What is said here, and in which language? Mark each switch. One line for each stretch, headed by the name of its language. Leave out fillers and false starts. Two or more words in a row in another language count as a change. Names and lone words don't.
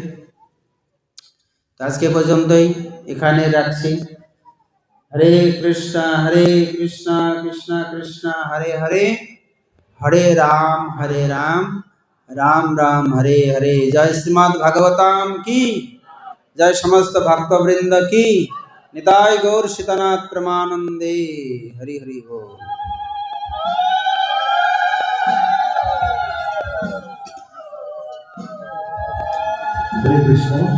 Bangla: আজকে পর্যন্তই, এখানে রাখছি। হরে কৃষ্ণ কৃষ্ণ কৃষ্ণ হরে হরে, হরে রাম রাম রাম হরে হরে। জয় শ্রীমদ্ ভাগবতাম
Hindi: की, जय समस्त भक्तवृंद की।
Bangla: নিতাই গৌর সীতানাথ প্রেমানন্দে। হরি হরি বোল।
Hindi: हरे कृष्ण।